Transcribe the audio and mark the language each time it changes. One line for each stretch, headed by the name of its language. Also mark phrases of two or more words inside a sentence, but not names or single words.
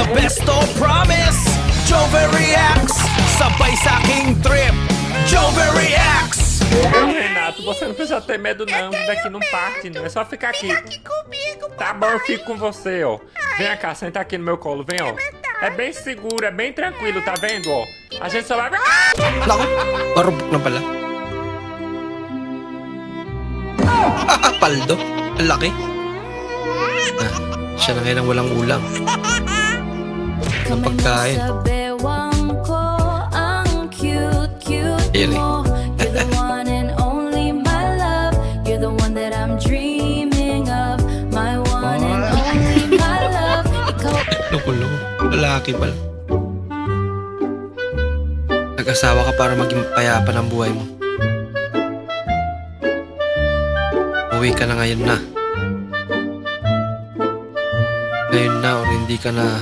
Filipino: Esto promise, Jove reacts. Sabay sa aking trip, Jove reacts.
Portuguese: Renato, você não precisa ter medo não, daqui não parte não, é só ficar aqui. Fica aqui comigo, Tá bom, eu fico com você, ó. Vem cá, senta aqui no meu colo, vem, ó. É bem seguro, é bem tranquilo, tá vendo, ó? A gente só vai...
Filipino: Naku, marupok na pala. Paldo, ang laki. Ah, siya na ngayon ang walang ulam. Ng pagkain. Ayan eh.
English: You're the one and only my love. You're the one that I'm dreaming of. My one and only my love.
Filipino: Loko-loko. Lalaki pala. Nag-asawa ka para maging payapa ng buhay mo. Uwi ka na ngayon na. Ngayon na or hindi ka na